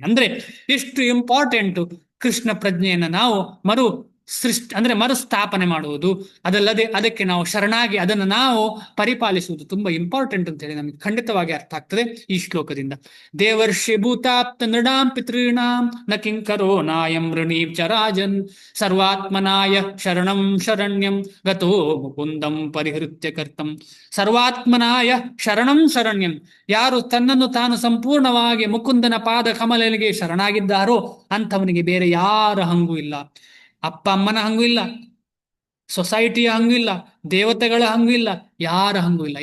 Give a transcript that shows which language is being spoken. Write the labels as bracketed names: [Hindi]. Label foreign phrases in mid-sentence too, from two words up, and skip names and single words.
[Kannada] ಅಂದ್ರೆ ಎಷ್ಟು ಇಂಪಾರ್ಟೆಂಟ್ ಕೃಷ್ಣ ಪ್ರಜ್ಞೆಯನ್ನು ನಾವು ಮರುಸ್ಥಾಪನೆ ಮಾಡುವುದು, ಅದಲ್ಲದೆ ಅದಕ್ಕೆ ನಾವು ಶರಣಾಗಿ ಅದನ್ನು ನಾವು ಪರಿಪಾಲಿಸುವುದು ತುಂಬಾ ಇಂಪಾರ್ಟೆಂಟ್ ಅಂತ ಹೇಳಿ ನಮಗೆ ಖಂಡಿತವಾಗಿ ಅರ್ಥ ಆಗ್ತದೆ ಈ ಶ್ಲೋಕದಿಂದ. [Sanskrit] ದೇವರ್ಷಿ ಭೂತಾಪ್ತ ನೃಣಾಂ ಪಿತॄಣಾಂ ನ ಕಿಂಕರೋ ನಾಯಂ ವೃಣೀಂ ಚ ರಾಜನ್ ಸರ್ವಾತ್ಮನಾಯ ಶರಣಂ ಶರಣ್ಯಂ ಗತೋ ಮುಕುಂದಂ ಪರಿಹೃತ್ಯ ಕರ್ತಂ. ಸರ್ವಾತ್ಮನಾಯ ಶರಣಂ ಶರಣ್ಯಂ, [Kannada] ಯಾರು ತನ್ನನ್ನು ತಾನು ಸಂಪೂರ್ಣವಾಗಿ ಮುಕುಂದನ ಪಾದ ಕಮಲನಿಗೆ ಶರಣಾಗಿದ್ದಾರೋ ಅಂಥವನಿಗೆ ಬೇರೆ ಯಾರ ಹಂಗೂ ಇಲ್ಲ. ಅಪ್ಪ ಅಮ್ಮನ ಹಂಗೂ ಇಲ್ಲ, ಸೊಸೈಟಿಯ ಹಂಗೂ ಇಲ್ಲ, ದೇವತೆಗಳ ಹಂಗೂ ಇಲ್ಲ, ಯಾರ ಹಂಗೂ ಇಲ್ಲ.